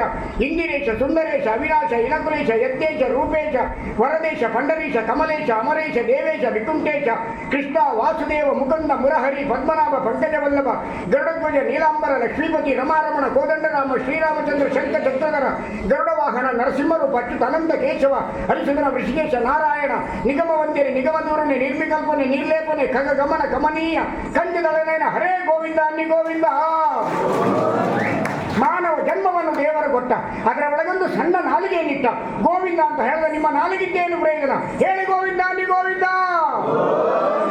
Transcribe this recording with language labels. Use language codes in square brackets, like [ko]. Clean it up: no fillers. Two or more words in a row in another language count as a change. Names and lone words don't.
[kn] ಇಂದಿರೇಶ ಸುಂದರೇಶ ಅವಿನಾಶ ಇನಕುಲೇಶ ಯಜ್ಞೇಶ ರೂಪೇಶ ವರದೇಶ ಪಂಡರೀಶ ಕಮಲೇಶ ಅಮರೇಶ ದೇವೇಶ ವಿಕುಂಠೇಶ ಕೃಷ್ಣ ವಾಸುದೇವ ಮುಕುಂದ ಮುರಹರಿ ಪದ್ಮನಾಭ ಪಂಕಜವಲ್ಲಭ ಗರುಡಧ್ವಜ ನೀಲಾಂಬರ ಲಕ್ಷ್ಮೀಪತಿ ರಮಾರಮಣ ಕೋದಂಡರಾಮ ಶ್ರೀರಾಮಚಂದ್ರ ಶಂಕ ಚಕ್ರಧರ ಗರುಡವಾಹನ ನರಸಿಂಹರು ಅಚ್ಯುತ ಅನಂತ ಕೇಶವ ಹರಿಚಂದ್ರ ಋಷಿಕೇಶ ನಾರಾಯಣ ನಿಗಮ ವಂದ್ಯನೆ ನಿಗಮ ದೂರನೆ ನಿರ್ವಿಕಲ್ಪನೆ ನಿರ್ಲೇಪನೆ ಖಗ ಗಮನ ಕಮನೀಯ ಕಂಜದಳನೇನ ಹರೇ ಗೋವಿಂದ ಅನ್ನಿ ಗೋವಿಂದ. ಮಾನವ ಜನ್ಮವನ್ನು ದೇವರು ಕೊಟ್ಟ, ಅದರ ಒಳಗೊಂದು ಸಣ್ಣ ನಾಲಿಗೆಯನ್ನಿಟ್ಟ. ಗೋವಿಂದ ಅಂತ ಹೇಳಿದ ನಿಮ್ಮ ನಾಲಿಗಿದ್ದೇನು ಪ್ರಯೋಜನ? ಹೇಳಿ ಗೋವಿಂದ ಅನ್ನಿ ಗೋವಿಂದ.